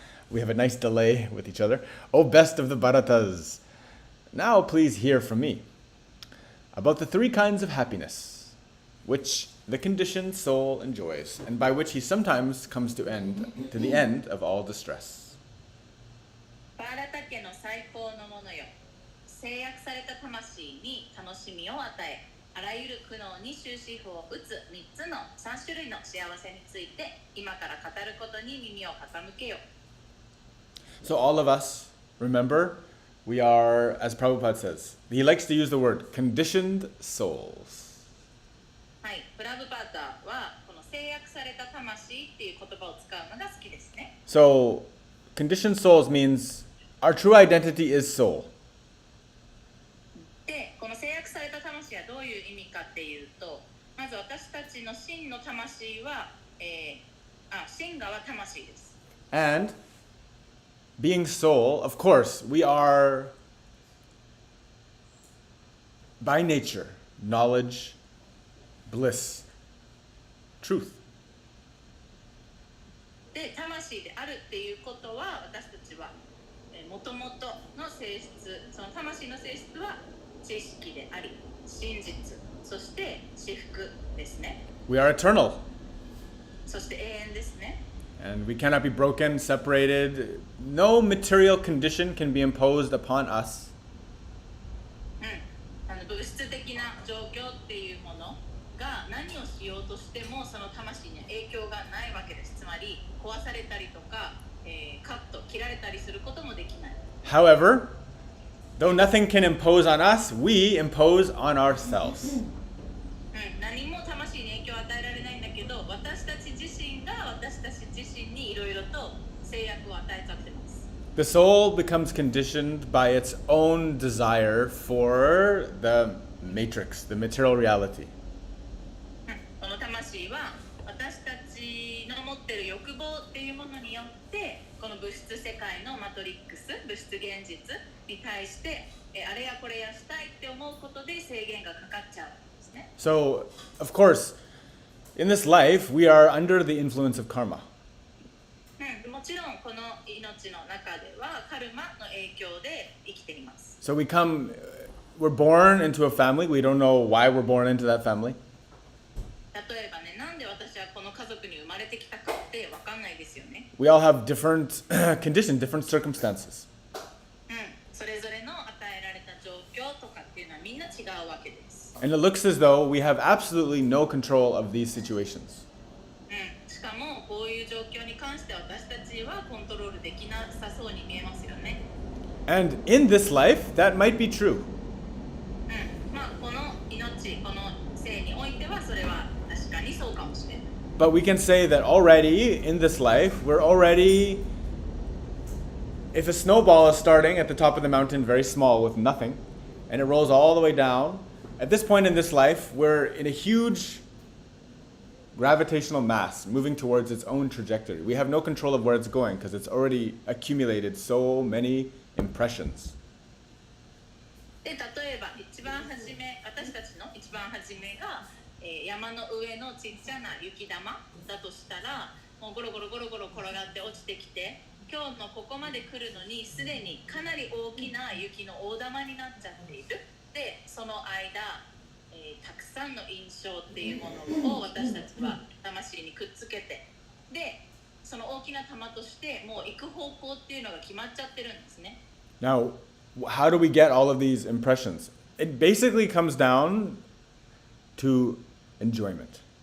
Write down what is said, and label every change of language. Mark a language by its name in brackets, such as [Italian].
[English] We have a nice delay with each other. O best of the Bharatas, now please hear from me about the three kinds of happiness which the conditioned soul enjoys, and by which he sometimes comes to the end of all distress. [Japanese] バーラタ家の最高のものよ。制約された魂に楽しみを与え、あらゆる苦悩に終止符を打つ3つの3種類の幸せについて今から語ることに耳を傾けよ。 [English] So all of us, remember, we are, as Prabhupada says, he likes to use the word conditioned souls. [Japanese] はい、プラブパーターはこの制約された魂っていう言葉を使うのが好きですね。 [English] So conditioned souls means our true identity is soul. [Japanese] で、この制約された魂はどういう意味かっていうと、まず私たちの真の魂は、真我は魂です。 [English] And being soul, of course, we are by nature knowledge, bliss, truth. [Japanese] で、魂であるっていうことは私たちはもともとの性質、その魂の性質は知識であり、真実、そして至福ですね。 [English] We are eternal. [Japanese] そして永遠ですね。 [English] And we cannot be broken, separated. No material condition can be imposed upon us. [Japanese] 物質的な状況っていうものが何をしようとしてもその魂に影響がないわけです。つまり壊されたりとか、カット切られたりすることもできない。 [English] However, though nothing can impose on us, we impose on ourselves. [Japanese] 何も魂に影響を与えられないんだけど、私たち自身が私たち自身にいろいろと制約を与えちゃってます。 [English] The soul becomes conditioned by its own desire for the matrix, the material reality. [Japanese] この魂は私たちの持っている欲望っていうものによってこの物質世界のマトリックス、物質現実に対してあれやこれやしたいって思うことで制限がかかっちゃうんですね。 [English] So, of course, in this life, we are under the influence of karma. も [Japanese] もちろんこの命の中ではカルマの影響で生きています。 [English] So we're born into a family. We don't know why we're born into that family. [Japanese] 例えばね、なんで私はこの家族に生まれてきたかってわかんないですよね。 [English] We all have different conditions, different circumstances. [Japanese] それぞれの与えられた状況とかっていうのはみんな違うわけです。 [English] And it looks as though we have absolutely no control of these situations. [Japanese] しかもこういう状況に関して私たちはコントロールできなさそうに見えますよね。 [English] And in this life, that might be true. [Japanese] まあこの命、この生においてはそれは確かにそうかもしれない。 [English] But we can say that already in this life, we're already, if a snowball is starting at the top of the mountain very small with nothing, and it rolls all the way down, at this point in this life, we're in a huge gravitational mass moving towards its own trajectory. We have no control of where it's going because it's already accumulated so many impressions. [Japanese] で、例えば一番初め、私たちの一番初めが、山の上のちっちゃな雪玉だとしたら、もうゴロゴロゴロゴロ転がって落ちてきて、今日のここまで来るのにすでにかなり大きな雪の大玉になっちゃっている。で、その間、たくさんの印象っていうものを私たちは魂にくっつけて、で、その大きな玉としてもう行く方向っていうのが決まっちゃってるんですね。 [English] Now, how do we get all of these impressions? It basically comes down to enjoyment.